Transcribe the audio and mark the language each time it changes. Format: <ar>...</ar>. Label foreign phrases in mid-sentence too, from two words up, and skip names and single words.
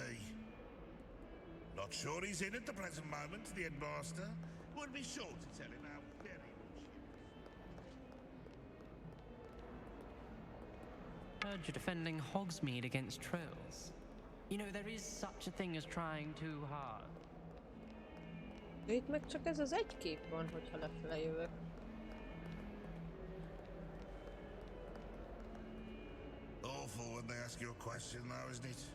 <en>Not sure he's in at the present moment, the headmaster. Would be sure to tell him how very much Heard you're defending Hogsmeade against trolls. You know, there is such a thing as trying too hard.</en> <hu>De itt meg csak ez az egy kép van, hogyha lefele jövök.</hu> <en>awful when they ask you a question though, isn't it?</en>